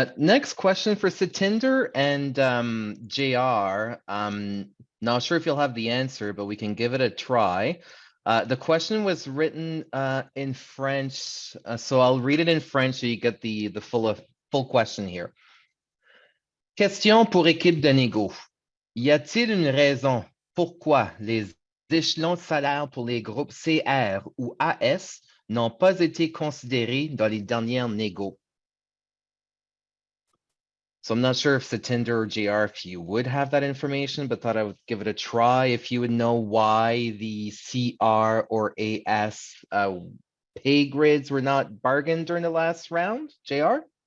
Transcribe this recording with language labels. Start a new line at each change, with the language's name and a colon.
English: Next question for Satinder and JR. Not sure if you'll have the answer, but we can give it a try. The question was written in French, so I'll read it in French so you get the full question here.
French: Question pour équipe de négo. Y a-t-il une raison pourquoi les échelons de salaire pour les groupes CR ou AS n'ont pas été considérés dans les dernières négos?
English: So I'm not sure if Satinder or JR, if you would have that information, but thought I would give it a try. If you would know why the CR or AS pay grids were not bargained during the last round, JR?